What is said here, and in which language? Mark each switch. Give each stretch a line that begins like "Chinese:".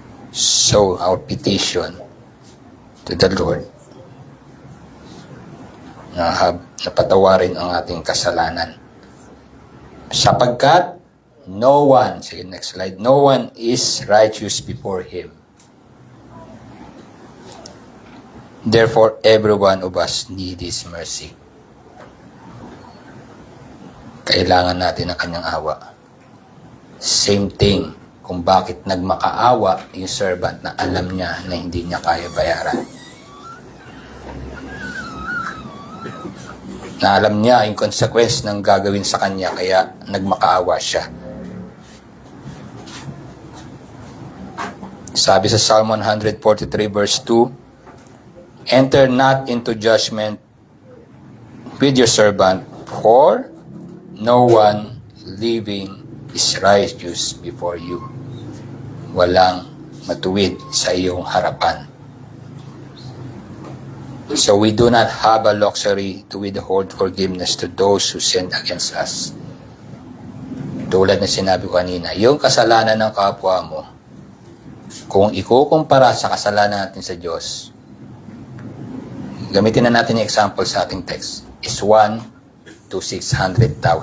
English: So our petition to the Lord
Filipino: na patawarin ang ating kasalanan. Sapagkat
English: no one,
Filipino: sige
English: next slide, no one is righteous before Him. Therefore, every one of us needs His mercy.
Filipino: Kailangan natin ang Kanyang awa.
English: Same thing
Filipino: kung bakit nagmakaawa yung servant na alam niya na hindi niya kaya bayaran. Na alam niya yung consequence ng gagawin sa kanya, kaya nagmakaawa siya. Sabi sa
English: Psalm 143 verse 2, enter not into judgment with your servant, for no one living is righteous before you.
Filipino: Walang matuwid sa iyong harapan.
English: So we do not have a luxury to withhold forgiveness to those who sinned against us.
Filipino: Tulad na sinabi ko kanina, yung kasalanan ng kapwa mo, kung ikukumpara sa kasalanan natin sa Diyos, gamitin na natin yung example sa ating text,
English: is 1 to 600,000.